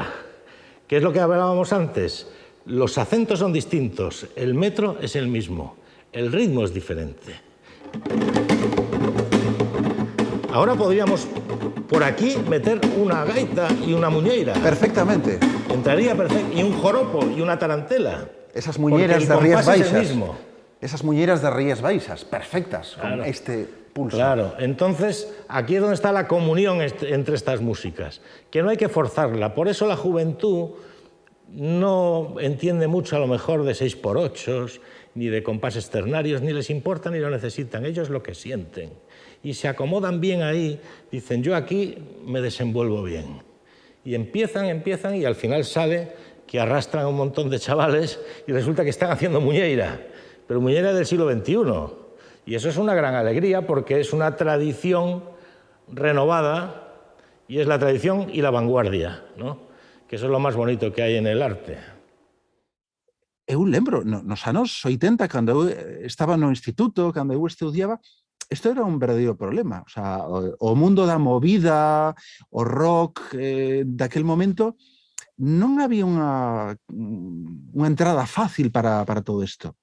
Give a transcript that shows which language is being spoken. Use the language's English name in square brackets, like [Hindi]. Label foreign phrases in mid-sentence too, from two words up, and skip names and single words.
[Spanish] ¿Qué es lo que hablábamos antes? Los acentos son distintos, el metro es el mismo, el ritmo es diferente. Ahora podríamos por aquí meter una gaita y una muñeira. Perfectamente. Entraría perfecto. Y un joropo y una tarantela. Esas muñeiras de Rías Baixas. Mismo. Esas muñeiras de Rías Baixas, perfectas, claro, con este pulso. Claro, entonces aquí es donde está la comunión entre estas músicas, que no hay que forzarla. Por eso la juventud no entiende mucho a lo mejor de 6x8, ni de compases ternarios, ni les importa ni lo necesitan. Ellos lo que sienten. Y se acomodan bien ahí, dicen, yo aquí me desenvuelvo bien. Y empiezan y al final sale que arrastran a un montón de chavales y resulta que están haciendo muñeira, pero muñeira del siglo XXI. Y eso es una gran alegría porque es una tradición renovada y es la tradición y la vanguardia, ¿no? Que eso es lo más bonito que hay en el arte. [Galician] Eu lembro, nos anos 80, cando eu estaba no instituto, cando eu estudiaba, isto era un verdadeiro problema. [Spanish] O sea, [Galician] o mundo da movida, o rock daquel momento, non había unha entrada fácil para todo isto.